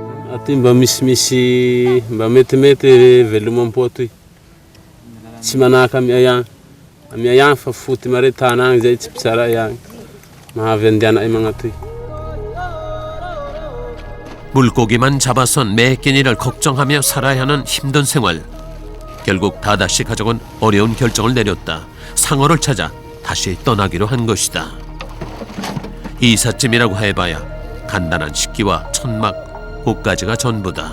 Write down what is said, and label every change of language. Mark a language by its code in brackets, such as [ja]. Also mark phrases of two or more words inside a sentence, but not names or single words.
[mg] Aty mba misimisy mba metimety veloma am-po atoy. Tsy manahaka amiay agny fa foty mare tana agny zay tsy pitsara agny. Mahavy andehanay magnatoy. [ko] 물고기만 잡아선 매 끼니를 걱정하며 살아야 하는 힘든 생활. 결국 다다씨 가족은 어려운 결정을 내렸다. 상어를 찾아 다시 떠나기로 한 것이다. 이삿짐이라고 해봐야 간단한 식기와 천막, 옷가지가 전부다.